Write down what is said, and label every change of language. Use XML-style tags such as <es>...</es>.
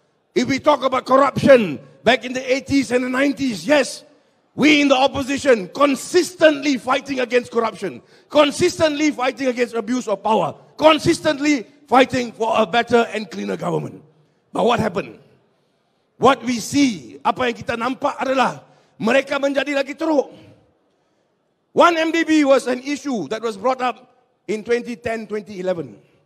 <en>If we talk about corruption back in the 80s and the 90s, yes, we in the opposition consistently fighting against corruption, consistently fighting against abuse of power, consistently fighting for a better and cleaner government. But what happened? What we see,</en> <ms>apa yang kita nampak adalah mereka menjadi lagi teruk.</ms> <en>1MDB was an issue that was brought up in 2010-2011.</en>